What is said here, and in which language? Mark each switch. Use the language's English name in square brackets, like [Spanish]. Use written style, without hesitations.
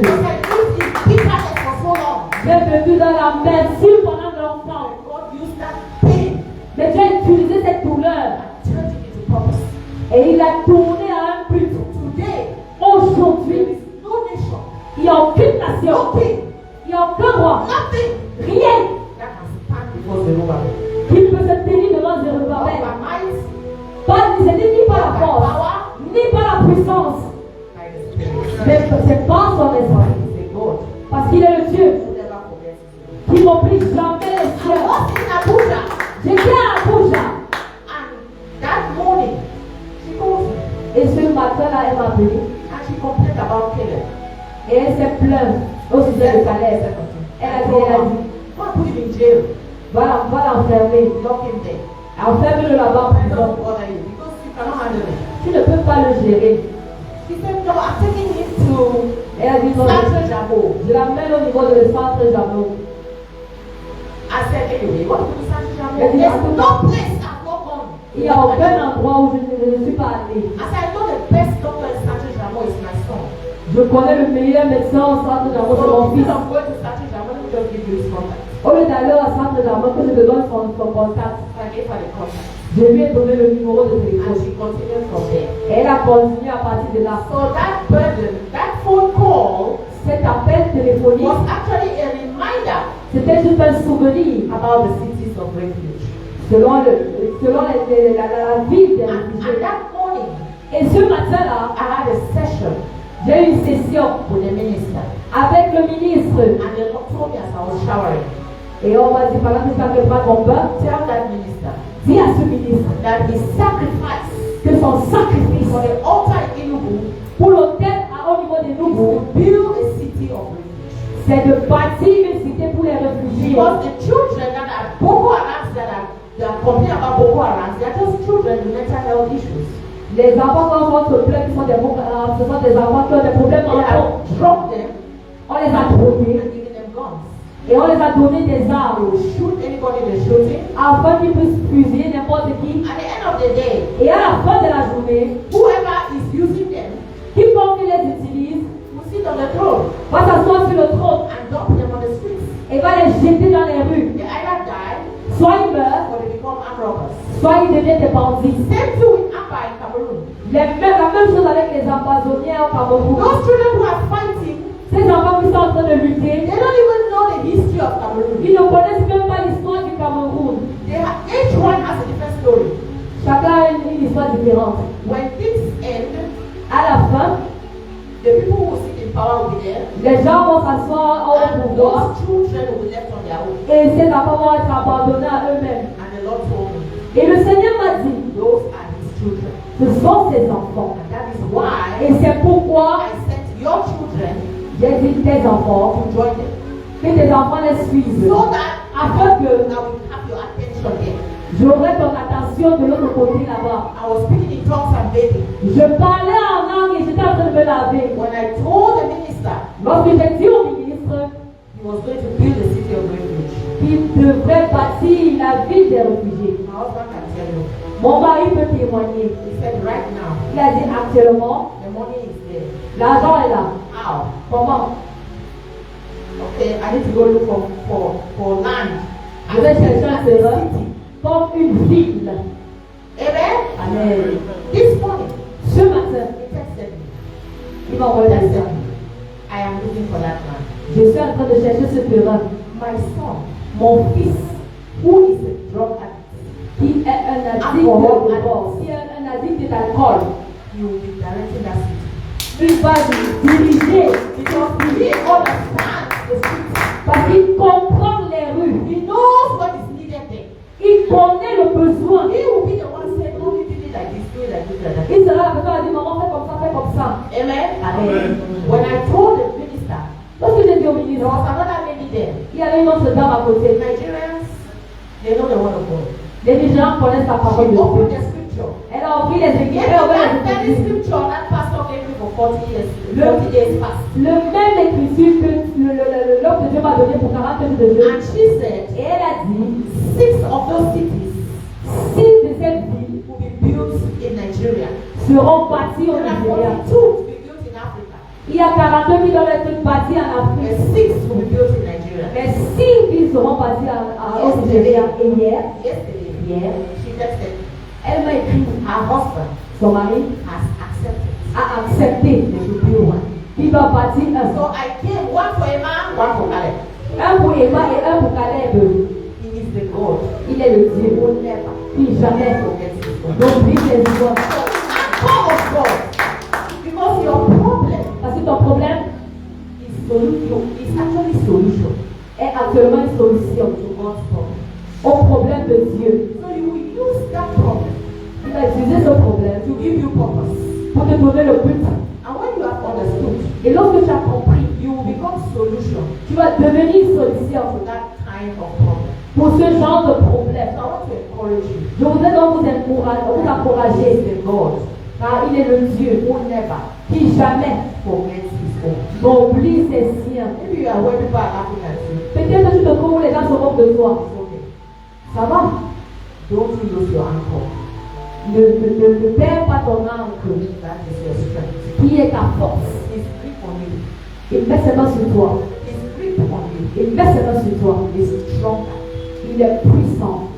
[English] Because I lived in bitterness for so long. [French] J'ai vécu dans la mercure pendant longtemps. [English] God used that pain [French] Mais Dieu a utilisé cette douleur [English] and turned it into purpose. [French] et il a tourné à un but. [English] Today, [French] Aujourd'hui, [English] there is no nation, [French] il n'y a aucune nation, [English] no king, [French] il n'y a aucun roi, [English] nothing [French] rien [English] that can stand before Zerubbabel. [French] qui peut se tenir devant [English] Not [French] Zerubbabel. [English] by might, [French] Pas, ce n'est ni par la [English] not by force, power, [French] ni par la puissance, [English] by the Spirit. [French] mais c'est par son esprit. [English] He's a God [French] Parce qu'il est le Dieu [English] who never forgets his word. [French] qui n'oublie jamais les [English] I [French] cieux. [English] was in Abuja, [French] J'étais à Abuja [English] and that morning, she called me, [French] et ce matin-là, elle m'a appelé [English] and she complained about Caleb. [French] et elle s'est plainte au sujet de Caleb. Elle a dit, [English] Go and put him in jail. [French] va l'enfermer, [English] Lock him there. [French] enferme-le là-bas en [English] I [French] prison. [English] don't bother you because you cannot handle it. [French] Tu ne peux pas le gérer. [English] She said, no, I'm taking him to [French] Elle a dit non, [English] Central Jamo. [French] je l'amène au niveau de centre Jameau. [English] I said, anyway, what to Central Jamo? [French] Elle dit, [English] There's no place I've not gone. [French] il n'y a aucun endroit où je ne suis pas allée. [English] I said, I know the best doctor in Central Jamo is my son. [French] Je connais le meilleur médecin au centre Jameau, c'est mon [English] So [French] fils. [English] instead of going to Central Jamo, let me just give you his contact. [French] Au lieu d'aller au centre Jameau, que je te donne son contact, [English] So I gave her the contact. [French] je lui ai donné le numéro de [English] And [French] téléphone. [English] she continued from there. [French] Et elle a continué à partir de là. [English] So that burden, that phone call [French] Cet appel téléphonique, [English] was actually a reminder [French] c'était juste un souvenir [English] about the cities of refuge. [French] selon la ville des [English] And [French] réfugiés. [English] that morning, [French] Et ce matin-là, [English] I had a session [French] j'ai eu une session [English] with the minister. [French] avec le ministre. [English] And the Lord told me as I was showering, [French] Et on m'a dit, pendant que je prépare mon bain, [English] tell that minister [French] dis à ce ministre [English] that his sacrifice [French] que son sacrifice [English] for the altar in Enugu [French] pour l'hôtel au niveau des [English] will [French] Nougou, [English] build a city of refuge. [French] c'est de bâtir une cité pour les réfugiés. [English] Because the children that are Boko Haram that are complaining about Boko Haram, they are just children with mental health issues. [French] Les enfants dont on se plaint qui sont des ce sont des enfants qui ont des problèmes [English] They [French] mentaux. [English] have dropped them [French] On les a drogués [English] and given them guns. [French] et on les a donné des [English] They [French] armes [English] will shoot anybody they're shooting. [French] afin qu'ils puissent fusiller n'importe qui. [English] At the end of the day, [French] Et à la fin de la journée, [English] whoever is using them [French] quiconque les utilise [English] will sit on the throne [French] va s'asseoir sur le trône [English] and dump them on the streets. [French] et va les jeter dans les rues. [English] They either die [French] Soit ils meurent, [English] or they become armed robbers. [French] soit ils deviennent des bandits. [English] Same thing with Abba in Cameroon. [French] La même chose avec les Amazoniens au Cameroun. [English] Those children who are fighting, [French] Ces enfants qui sont en train de lutter, [English] they don't even know the history of Cameroon. [French] ils ne connaissent même pas l'histoire du Cameroun. [English] Each one has a different story. [French] Chacun a une histoire différente. [English] When things end, [French] À la fin, [English] the people who sit in power will be there, [French] les gens vont s'asseoir au [English] and [French] pouvoir [English] those children will be left on their own. [French] et ces enfants vont être abandonnés à eux-mêmes. [English] And the Lord told me, [French] Et le Seigneur m'a dit, [English] those are His children. [French] ce sont ces enfants. [English] And that is why [French] Et c'est pourquoi [English] I sent your children [French] j'ai dit tes enfants, [English] to join them, [French] que tes enfants les suivent. [English] so that [French] Afin que [English] I will have your attention here. [French] j'aurai ton attention de l'autre côté là-bas. [English] I was speaking in tongues and bathing. [French] Je parlais en langue et j'étais en train de me laver. [English] When I told the minister [French] Lorsque j'ai dit au ministre [English] he was going to build a city of refuge, [French] qu'il devrait bâtir la ville des réfugiés, [English] my husband can tell you. [French] mon mari peut témoigner. [English] He said, right now, [French] Il a dit actuellement, [English] the money is there. [French] l'argent est là. [English] How? [French] Comment? [English] Okay, I need to go look for land. [French] Je vais chercher un [English] As a [French] terrain [English] city. [French] comme une ville. [English] Amen? [French] Amen. [English] This morning, [French] Ce matin, [English] he texted me. [French] il m'a envoyé [English] He [French] un [English] texted [French] message. [English] me. I am looking for that land. [French] Je suis en train de chercher ce terrain. [English] My son, [French] Mon fils, [English] who is a drug addict, [French] qui est un addict Alcool. de bord, qui est un addict d'alcool, [English] he will be directing that city. [French] il va diriger [English] Because he understands the city. [French] parce qu'il comprend les rues. [English] He knows what is needed there. [French] connaît le besoin. [English] He will be the one saying, no, you did it like this, do it like this, like that. [French] Il sera la personne qui dit, maman, fais comme ça, fais comme ça. [English] Amen. [French] Amen. [English] When I told the minister, [French] Lorsque j'ai dit au [English] there [French] ministre, [English] was another lady there. [French] il y avait une autre dame à côté. [English] Nigerians, they know the word of God. [French] Les Nigériens connaissent la parole [English] She [French] de [English] opened [French] Dieu. [English] the scripture. [French] Elle a ouvert les églises. [English] Yes, [French] Elle a ouvert [English] that [French] les [English] very [French] églises. [English] scripture that pastor gave me for 40 years, 40 days past. [French] Le même écriture que l'homme de Dieu m'a donné pour 40 jours de Dieu. [English] And she said, [French] Et elle a dit, [English] 6 of those cities [French] 6 de ces villes [English] will be built in Nigeria. [French] seront bâties au [English] There are [French] Nigeria. [English] 42 to be built in Africa. [French] Il y a 42 qui doivent être bâtis en Afrique. [English] And 6 will be built in Nigeria. [French] Mais 6 villes seront bâties au Nigeria. Et [English] Yesterday, [French] hier, [English] she texted, [French] elle m'a écrit, [English] her husband [French] son mari [English] has accepted. [French] a accepté [English] They will build one. [French] qu'il va bâtir un. [English] So I came, one for Emma, one for Caleb. [French] Un pour Emma et un pour Caleb. [English] He is the God [French] Il est le Dieu. [English] who will never [French] Qui jamais [English] forget his God. [French] n'oublie ses histoires. [English] Come of God. Because your problem [French] Parce que ton problème [English] is actually solution [French] est actuellement une solution [English] to God's problem. [French] au problème de Dieu. [English] So you will use that problem [French] Il va utiliser ce problème [English] to give you purpose. [French] pour te donner le but. [English] And when you have understood, [French] Et lorsque tu as compris, [English] you will become solution [French] tu vas devenir une solution [English] to that kind of problem. [French] pour ce genre de problème. [English] So I want to encourage you. [French] Je voudrais donc vous encourager, [English] He is the God [French] car il est le Dieu [English] who never [French] qui jamais [English] forgets his own. [French] n'oublie ses siens. [English] Maybe you are where people are laughing at you. [French] Peut-être que tu te trouves où les gens se moquent de toi. [English] It's okay. [French] Ça va? [English] Don't you lose your anchor. [French] Ne perds pas ton encre, [English] That is your strength. [French] qui est ta force. [English] His grip on you. [French] Il met ses mains sur toi. [English] His grip on you [French] Il met ses mains sur toi. [English] is stronger. [French] Il est puissant.